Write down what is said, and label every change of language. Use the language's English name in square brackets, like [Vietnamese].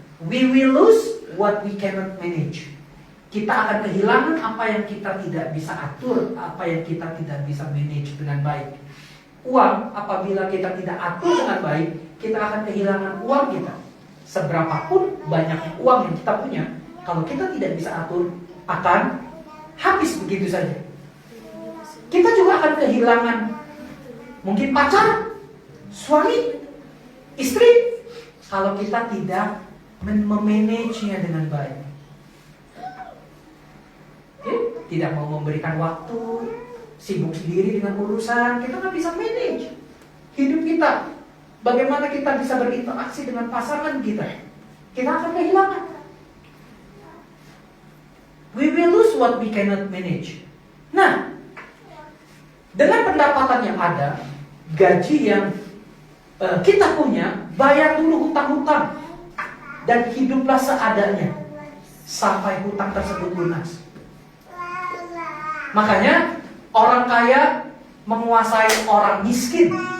[English] We will lose what we cannot manage. [Indonesian] Kita akan kehilangan apa yang kita tidak bisa atur, apa yang kita tidak bisa manage dengan baik. Uang, apabila kita tidak atur dengan baik, kita akan kehilangan uang kita. Seberapapun banyaknya uang yang kita punya, kalau kita tidak bisa atur, akan habis begitu saja. Kita juga akan kehilangan mungkin pacar, suami, istri, kalau kita tidak memanage-nya dengan baik. Tidak mau memberikan waktu, sibuk sendiri dengan urusan, kita nggak bisa manage hidup kita. Bagaimana kita bisa berinteraksi dengan pasangan kita? Kita akan kehilangan. [English] We will lose what we cannot manage. [Indonesian] Nah, dengan pendapatan yang ada, gaji yang kita punya, bayar dulu hutang-hutang dan hiduplah seadanya sampai hutang tersebut lunas. Makanya orang kaya menguasai orang miskin.